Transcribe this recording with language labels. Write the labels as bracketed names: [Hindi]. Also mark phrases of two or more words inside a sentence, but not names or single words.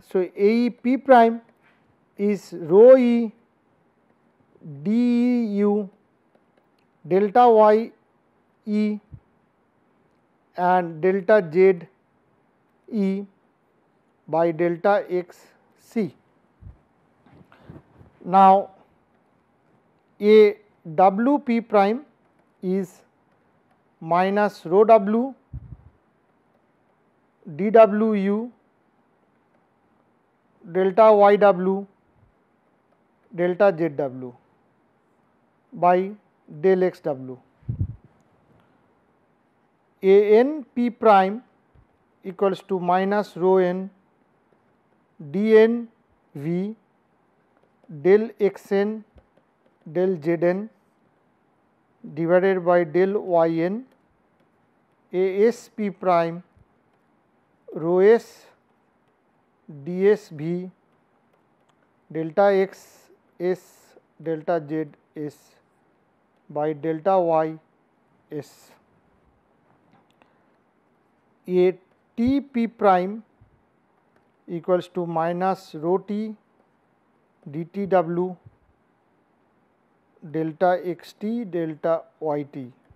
[English] So, AE P prime is rho E d U delta y E and delta z E by delta x C. Now, a W P prime is minus rho W dW U delta y W delta z W by del x W. A n P prime equals to minus rho n d n V del x n del z n divided by del y n A S P prime rho s d s V delta x s delta z s by delta y s. A T P prime equals to minus rho t dt w delta x t delta y t.